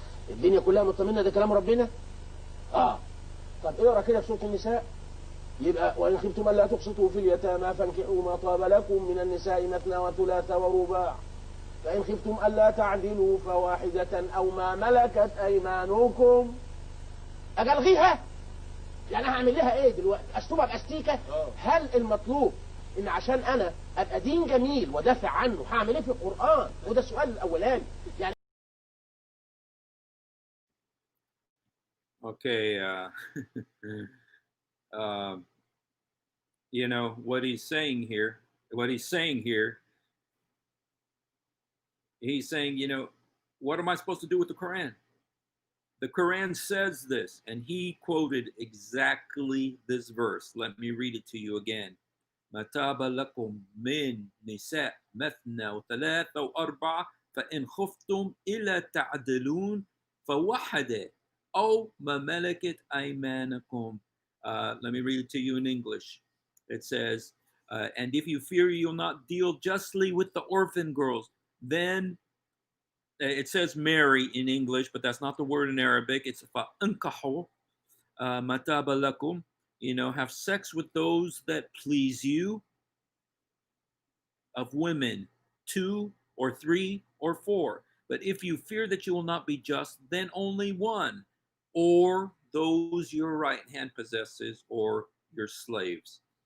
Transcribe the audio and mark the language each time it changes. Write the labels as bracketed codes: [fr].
[ar] الدنيا كلها مطمئنة ده كلام ربنا؟ طب اقرا كده في سورة النساء، يبقى وإن خفتم ألا تقسطوا في اليتامى فانكحوا ما طاب لكم من النساء مثنى وثلاث ورباع فإن خفتم ألا تعدلوا فواحدة أو ما ملكت أيمانكم. أجي ألغيها؟ يعني هعمل لها ايه دلوقتي؟ اشطبها باستيكه؟ هل المطلوب ان عشان انا ابقى دين جميل ودافع عنه هعمل ايه في القران؟ وده السؤال الاولاني. يعني [en] Okay, what he's saying here, he's saying, what am I supposed to do with the Quran? The Quran says this, and he quoted exactly this verse. Let me read it to you again. [ar] مَتَابَ لَكُم مِّن نِسَاء مَثْنَى وَثَلَاثَ وَأَرْبَعَ فإن خفتم إلا تعدلون فوحدة أو ما ملكت أيمانكم. [en] Let me read it to you in English. It says, and if you fear you'll not deal justly with the orphan girls, then it says marry in English, but that's not the word in Arabic. It's [ar] فَأَنْكَحُوا مَتَابَ لَكُمْ. [en] Have sex with those that please you of women, 2 or 3 or 4. But if you fear that you will not be just, then only one, or those your right hand possesses, or your slaves.